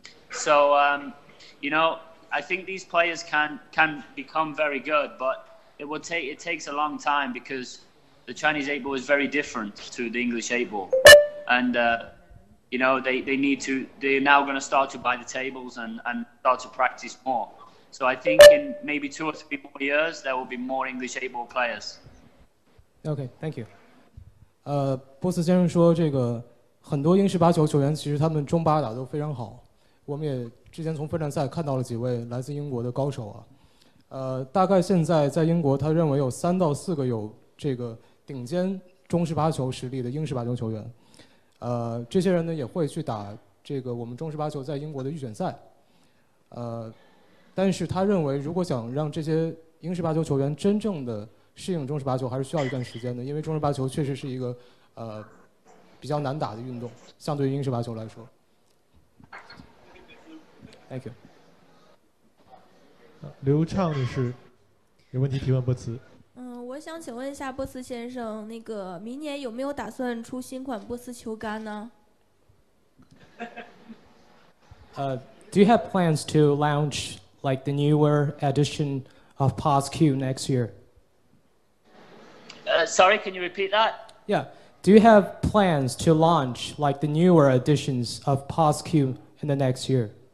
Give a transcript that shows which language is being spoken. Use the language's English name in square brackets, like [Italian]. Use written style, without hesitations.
[English] So, I think these players can become very good, but it takes a long time because the Chinese 8-ball is very different to the English 8-ball. And, they're now going to start to buy the tables and start to practice more. So I think in maybe 2 or 3 more years, there will be more English 8-ball players. Okay, thank you. [Chinese] 波斯先生说，这个很多英式八球球员其实他们中八打都非常好。我们也之前从分站赛看到了几位来自英国的高手啊。大概现在在英国，他认为有3到4个有这个顶尖中式八球实力的英式八球球员。这些人呢也会去打这个我们中式八球在英国的预选赛。但是他认为，如果想让这些英式八球球员真正的适应中式八球，还是需要一段时间的，因为中式八球确实是一个比较难打的运动，相对于英式八球来说。 [English] Thank you. [Chinese] 刘畅女士有问题提问波斯。我想请问一下波斯先生，那个明年有没有打算出新款波斯球杆呢 [English] ？Do you have plans to launch like the newer edition of POS-Q next year? Sorry, can you repeat that? Yeah. Do you have plans to launch like the newer editions of POS-Q in the next year?